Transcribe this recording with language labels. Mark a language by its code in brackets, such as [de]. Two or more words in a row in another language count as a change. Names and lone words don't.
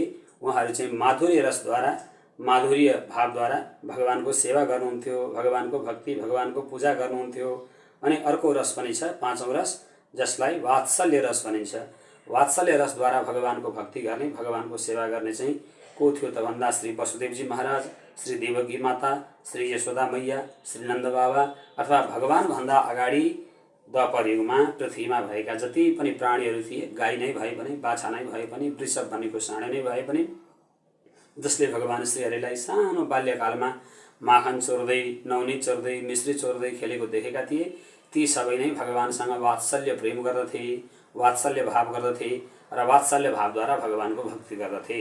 [ne] उहाँहरू चाहिँ माधुर्य रसद्वारा, माधुर्य भावद्वारा भगवानको सेवा गर्नुहुन्थ्यो, भगवानको भक्ति, भगवानको पूजा गर्नुहुन्थ्यो। अनि अर्को रस पनि छ, पाँचौँ रस, जसलाई वात्सल्य रस भनिन्छ। वात्सल्य रसद्वारा भगवानको भक्ति गर्ने, भगवानको सेवा गर्ने चाहिँ को थियो त भन्दा श्री वसुदेवजी महाराज, श्री देवकी माता, श्री यशोदा मैया, श्री नन्द बाबा अथवा भगवानभन्दा अगाडि द्वापर युगमा पृथ्वीमा भएका जति पनि प्राणीहरू थिए, गाई नै भए पनि, बाछा नै भए पनि, वृषभ भनेको साँडे नै भए पनि, जसले भगवान श्रीहरिलाई सानो बाल्यकालमा माखन चोर्दै, नौनी चोर्दै, मिश्री चोर्दै खेलेको देखेका थिए, ती सबै नै भगवानसँग वात्सल्य प्रेम गर्दथे, वात्सल्य भाव गर्दथे र वात्सल्य भावद्वारा भगवानको भक्ति गर्दथे।